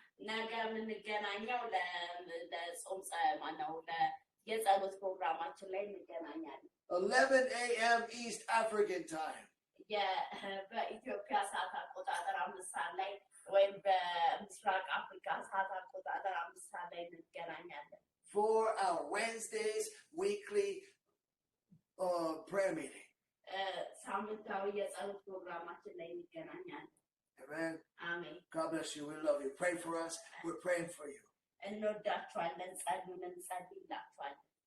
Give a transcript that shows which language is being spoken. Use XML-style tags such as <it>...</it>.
<am>ነገ የምንገናኘው ለጾም ማነው የጸሎት ፕሮግራማችን ላይ እንገናኛለን</am> <en>11 a.m. East African time.</en> <am>በኢትዮጵያ ሰዓት አቆጣጠር 5 ሰዓት ላይ ወይም በምስራቅ አፍሪካ ሰዓት አቆጣጠር 5 ሰዓት ላይ እንገናኛለን</am> <en>For our Wednesdays weekly prayer meeting.</en> <am>ሳምንታዊ የጸሎት ፕሮግራማችን ላይ እንገናኛለን</am> <en>Amen.</en> <am>አሜን</am> <en>God bless you. We love you. Pray for us. We're praying for you.</en> <am>እንወዳችኋለን ጸልዩልን ጸልይላችኋለን</am>